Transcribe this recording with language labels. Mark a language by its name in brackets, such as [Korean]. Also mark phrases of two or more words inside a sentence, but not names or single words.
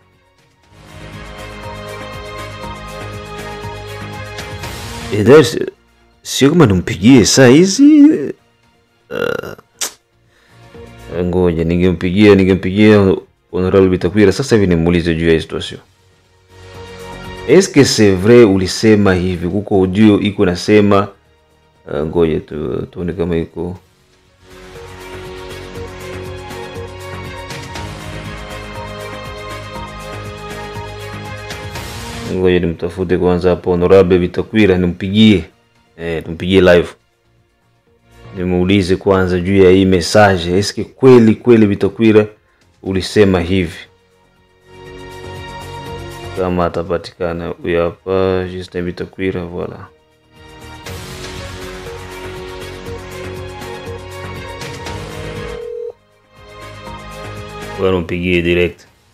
[Swahili] Sio kama nimpigie saa hizi. Ngoja ningempigia Honorable Bitakwira sasa hivi nimuulize juu ya situation. [French] Est-ce que c'est vrai [Swahili] ulisema hivi? Kuko audio iko nasema, ngoja tuone kama iko. Ngoja nimtafute kwanza hapo Honorable Bitakwira nimpigie. Tumpigie live. Nimuulize kwanza juu ya hii message. [French] Est-ce que [Swahili] kweli Bitakwira ulisema hivi? Kama atapatikana huyu hapa, Justin Bitakwira, voilà. Bwana mpigie direct.